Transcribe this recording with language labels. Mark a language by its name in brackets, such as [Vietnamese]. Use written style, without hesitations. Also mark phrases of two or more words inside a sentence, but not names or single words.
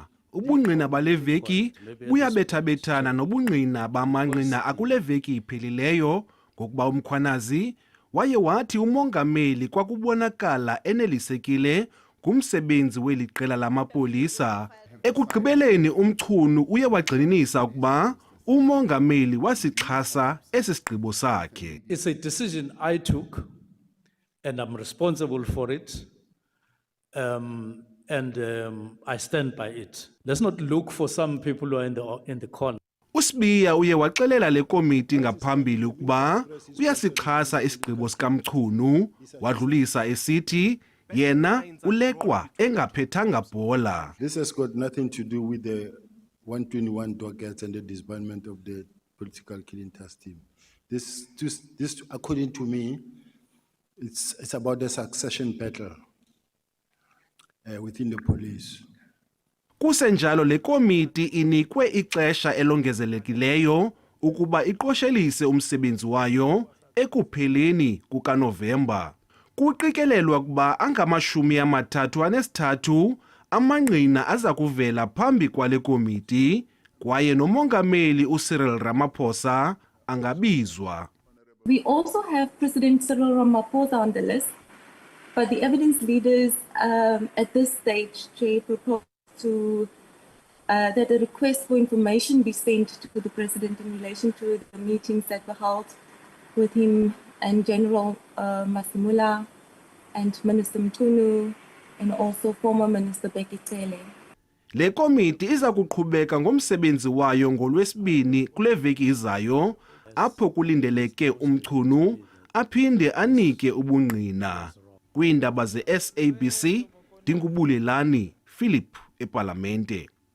[Xhosa] Ubungqina bale veki buyabethabethana nobungqina bamangqina akule veki iphelileyo ngokuba uMkhwanazi waye wathi umongameli kwakubonakala enelisekile kumsebenzi weli qela lamapolisa. Ekugqibeleni uMchunu uye wagxininisa ukuba umongameli wasixhasa esi sigqibo sakhe. [English] It's a decision I took and I'm responsible for it, I stand by it. Let's not look for some people who are in the corner. [Xhosa] Usibiya uye waxelela le komiti ngaphambili ukuba uyasixhasa isigqibo sikaMchunu, wadlulisa esithi yena uleqwa engaphethanga bhola. [English] This has got nothing to do with the 121 dockets and the disbandment of the political killing task team. This according to me, it's about the succession battle within the police. [Xhosa] Kusenjalo le komiti inikwe ixesha elongezelekileyo ukuba iqoshelise umsebenzi wayo ekupheleni kukaNovemba. Kuqikelelwa ukuba angama-33 amangqina aza kuvela phambi kwale komiti kwaye nomongameli uCyril Ramaphosa angabizwa. [English] We also have President Cyril Ramaphosa on the list, but the evidence leaders at this stage, Chair, propose that a request for information be sent to the President in relation to the meetings that were held with him and General Masimula and Minister Mchunu and also former Minister Bheki Cele. [Xhosa] Le komiti iza kuqhubeka ngomsebenzi wayo ngoLwesibini kule veki izayo apho kulindeleke uMchunu aphinde anike ubungqina. Kwiindaba ze-SABC, Dingubulelani Philip eParlamente.